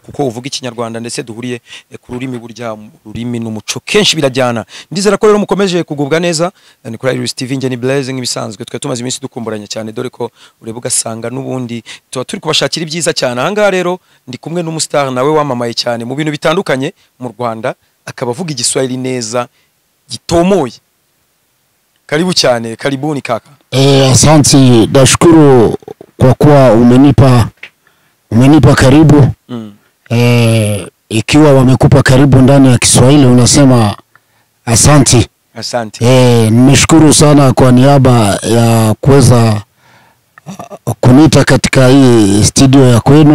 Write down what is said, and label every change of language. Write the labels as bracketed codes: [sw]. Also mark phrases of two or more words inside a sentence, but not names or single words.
[rw] kuko uvuga ikinyarwanda ndetse duhuriye ku rurimi burya ururimi n'umuco kenshi birajyana ndizera ko rero mukomeje kugubwa neza ni kuri Iris TV nge ni blaise nk'ibisanzwe twe tumaze iminsi dukumburanye cyane dore ko ureba ugasanga n'ubundi tuba turi kubashakira ibyiza cyane ahangaha rero ndi kumwe n'umustar nawe wamamaye cyane mu bintu bitandukanye mu Rwanda akaba avuga igiswahili neza gitomoye karibu cyane [sw] karibuni kaka asante nashukuru kwa kuwa umenipa karibu ikiwa wamekupa karibu ndani ya Kiswahili unasema asante nimeshukuru sana kwa niaba ya kuweza kunita katika hii studio ya kwenu